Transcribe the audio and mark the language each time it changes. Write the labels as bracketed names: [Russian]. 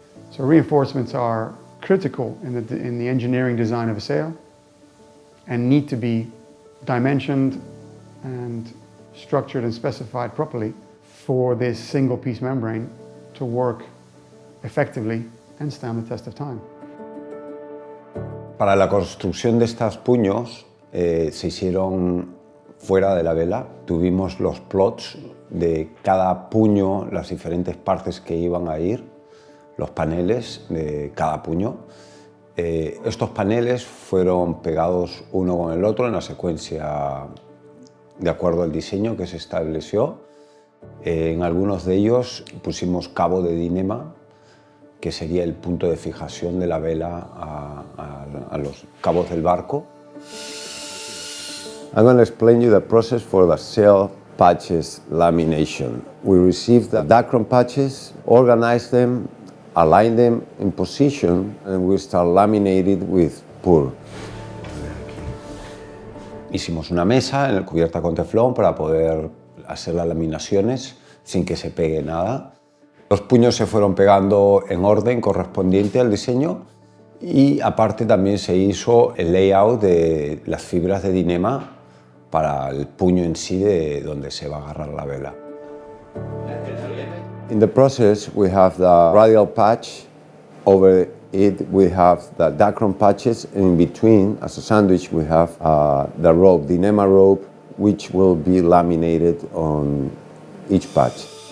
[English] So reinforcements are critical in the engineering design of a sail and need to be dimensioned and structured and specified properly for this single piece membrane to work effectively and stand the test of time. [Spanish] Para la construcción de estos puños se hicieron fuera de la vela. Tuvimos los plots de cada puño, las diferentes partes que iban a ir, los paneles de cada puño. Estos paneles fueron pegados uno con el otro en la secuencia de acuerdo al diseño que se estableció. En algunos de ellos pusimos cabo de dinema, que sería el punto de fijación de la vela a los cabos del barco. [English] I'm going to explain you the process for the sail patches lamination. We received the Dacron patches, organize them, align them in position, and we start laminated with PUR. [Spanish] Hicimos una mesa cubierta con teflón para poder hacer las laminaciones sin que se pegue nada. Los puños se fueron pegando en orden correspondiente al diseño y aparte también se hizo el layout de las fibras de dinema para el puño en sí de donde se va a agarrar la vela. [English] In the process we have the radial patch, over it we have the Dacron patches, and in between as a sandwich we have the rope, dinema rope, which will be laminated on each patch.